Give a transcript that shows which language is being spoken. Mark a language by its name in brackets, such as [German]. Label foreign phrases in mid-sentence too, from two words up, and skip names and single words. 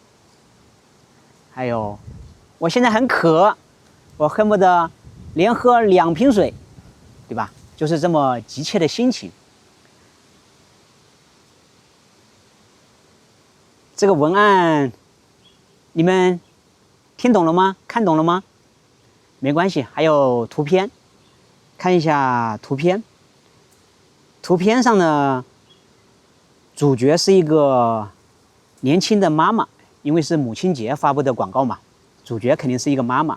[Chinese] 還有，我現在很渴，我恨不得連喝2瓶水，對吧？就是這麼急切的心情。這個文案，你們聽懂了嗎？看懂了嗎？沒關係，還有圖片，看一下圖片。圖片上呢，主角是一個年輕的媽媽，因為是母親節發布的廣告嘛，主角肯定是一個媽媽。